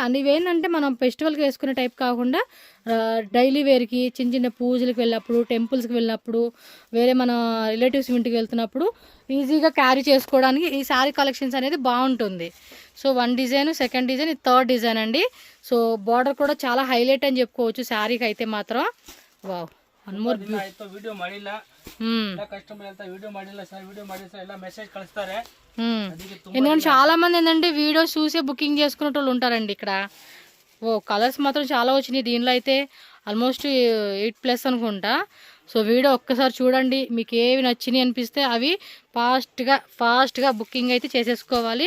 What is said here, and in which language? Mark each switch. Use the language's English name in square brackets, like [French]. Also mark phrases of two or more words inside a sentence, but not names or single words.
[Telugu] అండ్ ఇవేంటంటే మనం ఫెస్టివల్కి వేసుకునే టైప్ కాకుండా డైలీ వేర్కి, చిన్న పూజలకు వెళ్ళినప్పుడు, టెంపుల్స్కి వెళ్ళినప్పుడు, వేరే మన రిలేటివ్స్ ఇంటికి వెళ్తున్నప్పుడు ఈజీగా క్యారీ చేసుకోవడానికి ఈ [English] saree collections [Telugu] అనేది బాగుంటుంది. [English] so 1 design, second design, [Telugu] ఇది [English] 3rd design [Telugu] అండి. సో బార్డర్ కూడా చాలా హైలైట్ అని చెప్పుకోవచ్చు శారీకి అయితే మాత్రం. వావ్, [English] one more [Kannada] ವಿಡಿಯೋ ಮಾಡಿಲ್ಲ, ಕಸ್ಟಮರ್ ಅಂತ ವಿಡಿಯೋ ಮಾಡಿಲ್ಲ ಸರ್, ವಿಡಿಯೋ ಮಾಡಿ ಸರ್ ಎಲ್ಲ ಮೆಸೇಜ್ ಕಳಿಸ್ತಾರೆ. [Telugu] ఎందుకంటే చాలా మంది ఏంటంటే వీడియోస్ చూసే బుకింగ్ చేసుకునే వాళ్ళు ఉంటారండి ఇక్కడ. ఓ కలర్స్ మాత్రం చాలా వచ్చినాయి దీనిలో అయితే, ఆల్మోస్ట్ 8+ అనుకుంటా. సో వీడియో ఒక్కసారి చూడండి, మీకు ఏవి నచ్చినాయి అనిపిస్తే అవి ఫాస్ట్గా బుకింగ్ అయితే చేసేసుకోవాలి.